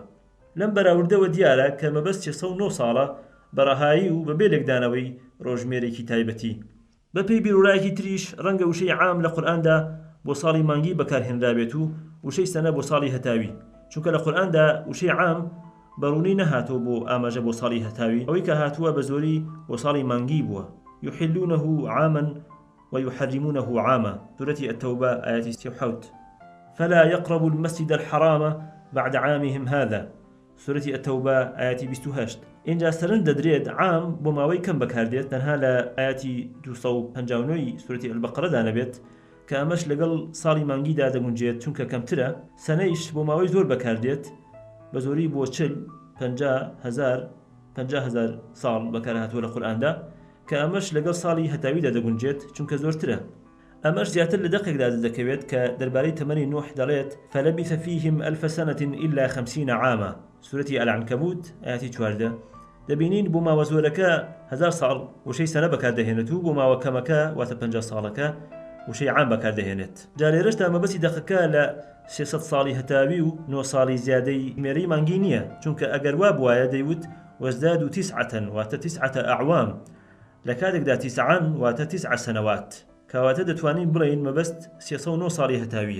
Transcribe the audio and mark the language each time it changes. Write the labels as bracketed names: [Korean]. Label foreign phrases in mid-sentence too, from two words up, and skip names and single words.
[Central Kurdish] لەم بەراوردەوە دیارە کە مەبەست 309 ساڵە بەڕەهایی و بەبێ لێکدانەوەی ڕۆژمێرێکی تایبەتی. بەپێی بیرورایەکی تریش ڕەنگە وشەی عام لە قورئاندا بۆ ساڵی مانگی بەکارهێنرابێت و وشەی سەنە بۆ ساڵی هەتاوی، چونکە لە قورئاندا وشەی عام بەڕوونی نەهاتوە بۆ ئاماژە بۆ ساڵی هەتاوی، ئەوەی کە هاتووە بە زۆری بۆ ساڵی مانگی بووە. [Arabic] يحلونه عاما ويحرمونه عاما، سورة التوبة آيات 67. فلا يقربوا المسجد الحرام بعد عامهم هذا، سورة التوبة آيات 28. [Central Kurdish] اینجا سەرنج دەدرێت عام بۆ ماوەی کەم بەکاردێت، تەنها لە ئاياتی 259 سورة البقرەدا نەبێت کە ئەمەش لەگەڵ ساڵی مانگیدا دەگونجێت چونکە کەمترە. سەنەیش بۆ ماوەی زۆر بەکاردێت، بە زۆری بۆ 50,000 ساڵ بەکارهاتووە لە قورئاندا کە ئەمەش لەگەڵ ساڵی هەتاویدا دەگونجێت چونکە زۆرترە. ئەمەش زیاتر لە دەقێکدا دەکەوێت کە دەربارەی تەمەنی نوح دەڵێت [Arabic] فلبث فيهم 1000 سنة إلا 50 عاما، [Central Kurdish] سورة العنكبوت آياتی 14. دەبینین بۆ ماوە زۆرەکە 1000 ساڵ وشەی سەنە بەکاردەهێنێت و بۆ ماوە کەمەکە واتە 50 ساڵەکە وشەی عام بەکاردەهێنێت. جا لێرەشدا مەبەستی دەقەکە لە 300 ساڵی هەتاوی و 9 ساڵی زیادەی مێرەی مانگی نییە، چونکە ئەگەر وا بوایە دەیوت وازدادوا 9 واتە 9 ئەعوام، لە کاتێکدا 9 واتە 9 سەنەوات، کەواتە دەتوانین بڵێین مەبەست 309 ساڵی هەتاویە.